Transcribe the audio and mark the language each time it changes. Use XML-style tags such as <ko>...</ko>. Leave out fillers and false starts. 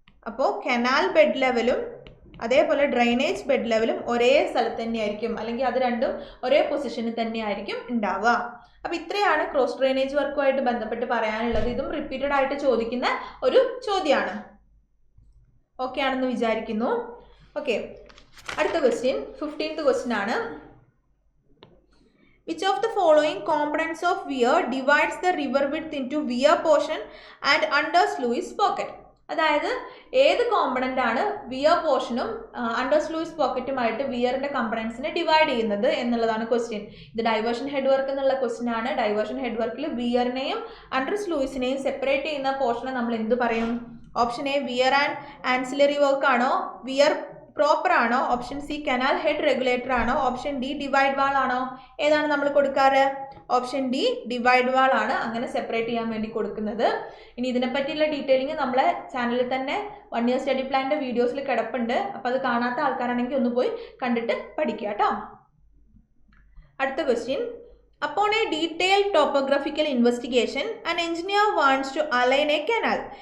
<ml>അപ്പോൾ canal bed ലെവലും അതേപോലെ ഡ്രെയിനേജ് ബെഡ് ലെവലും ഒരേ സ്ഥലത്ത് തന്നെയായിരിക്കും, അല്ലെങ്കിൽ അത് രണ്ടും ഒരേ പൊസിഷനിൽ തന്നെയായിരിക്കും ഉണ്ടാവുക. അപ്പോൾ ഇത്രയാണ് ക്രോസ് ഡ്രെയിനേജ് വർക്കുമായിട്ട് ബന്ധപ്പെട്ട് പറയാനുള്ളത്. ഇതും റിപ്പീറ്റഡ് ആയിട്ട് ചോദിക്കുന്ന ഒരു ചോദ്യമാണ്. ഓക്കെ ആണെന്ന് വിചാരിക്കുന്നു. ഓക്കെ, അടുത്ത ക്വസ്റ്റ്യൻ 15th ക്വസ്റ്റ്യൻ ആണ്.</ml> <en>Which of the following components of weir divides the river width into weir portion and under sluice pocket?</en> <ml>അതായത് ഏത് കോമ്പണൻ്റ് ആണ് വിയർ പോർഷനും അണ്ടർ സ്ലൂയിസ് പോക്കറ്റുമായിട്ട് വിയറിൻ്റെ കമ്പണൻസിനെ ഡിവൈഡ് ചെയ്യുന്നത് എന്നുള്ളതാണ് ക്വസ്റ്റ്യൻ. ഇത് ഡൈവേർഷൻ ഹെഡ് വർക്ക് എന്നുള്ള ക്വസ്റ്റ്യൻ ആണ്. ഡൈവേർഷൻ ഹെഡ് വർക്കിൽ വിയറിനെയും അണ്ടർ സ്ലൂയിസിനെയും സെപ്പറേറ്റ് ചെയ്യുന്ന പോർഷനെ നമ്മൾ എന്ത് പറയും? Option A wear and ancillary work ആണോ? വിയർ പ്രോപ്പർ ആണോ? Option C canal head regulator ആണോ? ഓപ്ഷൻ ഡി ഡിവൈഡ് വാൾ ആണോ? ഏതാണ് നമ്മൾ കൊടുക്കാറ്? ഓപ്ഷൻ ഡി ഡിവൈഡ് വാൾ ആണ് അങ്ങനെ സെപ്പറേറ്റ് ചെയ്യാൻ വേണ്ടി കൊടുക്കുന്നത്. ഇനി ഇതിനെപ്പറ്റിയുള്ള ഡീറ്റെയിലിംഗ് നമ്മളെ ചാനലിൽ തന്നെ 1 year സ്റ്റഡി പ്ലാനിൻ്റെ വീഡിയോസിൽ കിടപ്പുണ്ട്. അപ്പോൾ അത് കാണാത്ത ആൾക്കാരാണെങ്കിൽ ഒന്ന് പോയി കണ്ടിട്ട് പഠിക്കുക കേട്ടോ. അടുത്ത question.</ml> <en>Upon a detailed topographical investigation, an engineer wants to align a canal.</en>